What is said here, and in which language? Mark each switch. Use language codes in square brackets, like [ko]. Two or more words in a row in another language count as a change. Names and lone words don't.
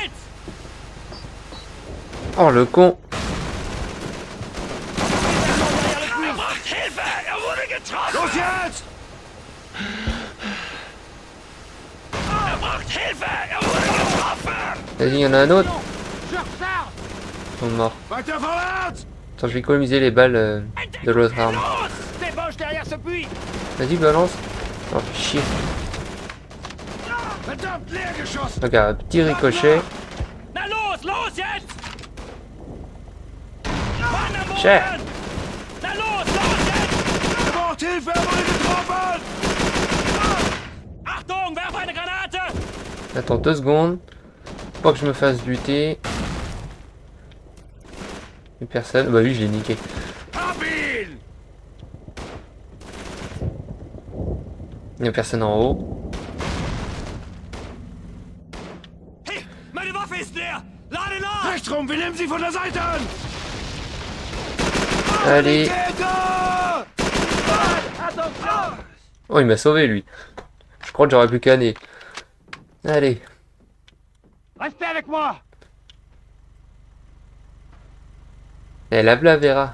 [fr] Oh le con. Vas-y, il y en a un autre. Je recharge. Ils sont morts. Attends, je vais économiser les balles de l'autre arme. Débauche derrière ce puits. Vas-y, balance. Oh, fais chier. Regarde, petit ricochet. [de] Na los, los jetzt. [fr] Cher. [de] Na los, los jetzt. Achtung, werf eine Granate. [fr] Attends 2 secondes. Pas que je me fasse buter. Et personne. Bah oui, je l'ai niqué. Il n'y a personne en haut. [de] Meine Waffe ist leer. Lade nach. Rechtrum, wir nehmen sie von der Seite an! [fr] Allez. Oh, il m'a sauvé lui. Je crois que j'aurais pu canner. Allez. Restez avec moi! Elle a la Vera.